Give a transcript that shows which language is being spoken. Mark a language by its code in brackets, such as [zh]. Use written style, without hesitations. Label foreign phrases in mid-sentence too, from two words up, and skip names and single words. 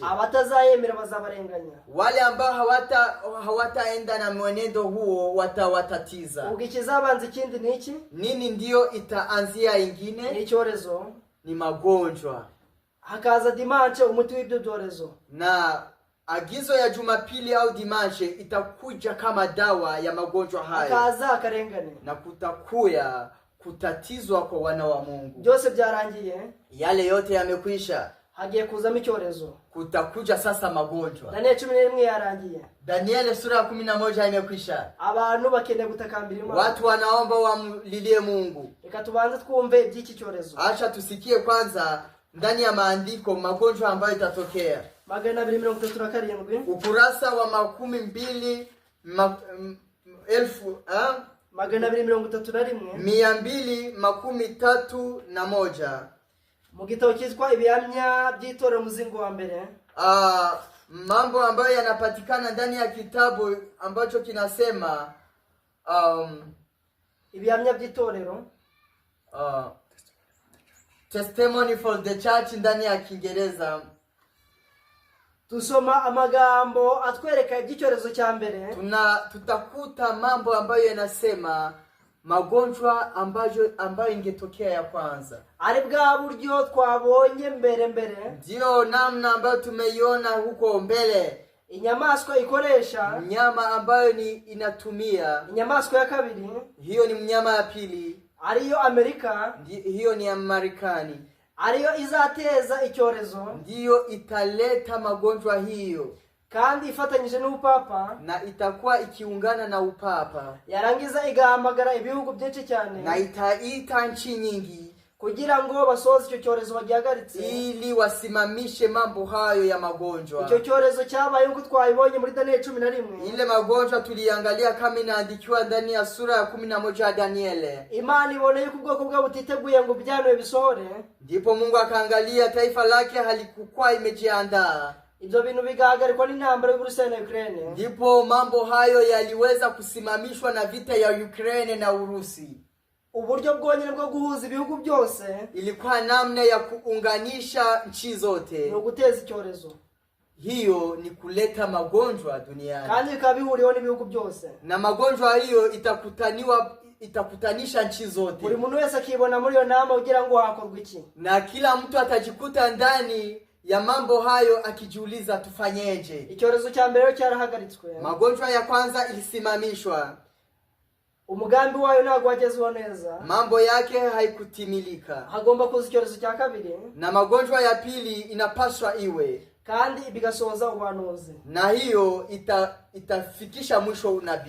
[rw] Abatazayemera bazabarenganya. [sw] Wale ambao hawataenda na mwenendo huo watawatatiza. [rw] Ubwo ikizabanza ikindi ni iki? [sw] Nini ndiyo itaanzia Ni ingine? [rw] icyorezo, [sw] Ni magonjwa. [rw] hakaza dimanche umuti w'ibyo byorezo. [sw] Na agizo ya Jumapili au dimanche itakuja kama dawa ya magonjwa haya, [rw] Hakaza akarengane. [sw] na kutakuya kutatizwa kwa wana wa Mungu. [rw] Byose byarangiye, [sw] Yale yote yamekwisha, [rw] hagiye kuzamo icyorezo. [sw] kutakuja sasa magonjwa. [rw] Daniel 11 yarangiye. [sw] Danieli sura ya 11 imekwisha. [rw] Abantu bakeneye gutakambira Imana. [sw] Watu wanaomba wamlilie Mungu. [rw] Reka tubanze twumve iby'iki cyorezo. [sw] Acha tusikie kwanza ndani ya maandiko magonjwa ambayo itatokea. 237 [rw] Ukurasa wa 231 mu gitabo cyitwa ibihamya by'itorero muzingo wa mbere. [sw] mambo ambayo yanapatikana ndani ya kitabu ambacho kinasema [rw] ibihamya by'itorero, [sw] Testimony for the Church ndani ya Kiingereza. [rw] tusoma amagambo atwereka iby'icyorezo cya mbere. [sw] Tutakuta mambo ambayo yanasema magonjwa ambayo ingetokea ya kwanza. [rw] Ari bwa buryo twabonye mbere, [sw] Ndio namna ambayo tumeiona huko mbele. [rw] inyamaswa ikoresha, [sw] Mnyama ambayo inatumia, [rw] inyamaswa ya kabiri [sw] hiyo ni mnyama ya pili, [rw] ariyo Amerika, [sw] hiyo ni ya Marekani, [rw] ariyo izateza icyorezo, [sw] ndiyo italeta magonjwa hiyo, [rw] kandi ifatanyije n'ubupapa, [sw] na itakuwa ikiungana na upapa, [rw] yarangiza igahamagara ibihugu byinshi cyane, [sw] na itaita nchi nyingi [rw] kugira ngo basoze icyo cyorezo bagihagaritse, [sw] ili wasimamishe mambo hayo ya magonjwa. [rw] icyo cyorezo cyabaye nk'uko twabibonye muri Daniel 11. [sw] Ile magonjwa tuliangalia kama inaandikiwa ndani ya sura ya 11 ya Danieli. [rw] Imana ibone yuko ubwoko bwa butiteguye ngo byanwe bisohore, [sw] Ndipo Mungu akaangalia taifa lake halikuwa imejiandaa. [rw] ibyo bintu bigahagarikwa n'intambara y'Uburusiya na Ukraine. [sw] Ndipo mambo hayo yaliweza kusimamishwa na vita ya Ukraine na Urusi. [rw] Uburyo bwonyine bwo guhuza ibihugu byose [sw] Ilikuwa namna ya kuunganisha nchi zote, [rw] no guteza icyorezo. [sw] hiyo ni kuleta magonjwa duniani. [rw] kandi bikaba bihuriyeho n'ibihugu byose. [sw] Na magonjwa hiyo itakutanisha nchi zote. [rw] Buri muntu wese akibona muri iyo nama ugira ngo hakorwe iki. [sw] Na kila mtu atajikuta ndani ya mambo hayo akijiuliza tufanyeje. [rw] Icyorezo cya mbere cyarahagaritswe. [sw] Magonjwa ya kwanza ilisimamishwa. [rw] Umugambi wayo ntabwo wagezweho neza. [sw] Mambo yake haikutimilika. [rw] Hagomba kuza icyorezo cya kabiri. [sw] Na magonjwa ya pili inapaswa iwe. [rw] Kandi bigasoza ubuhanuzi. [sw] Na hiyo itafikisha mwisho unabii.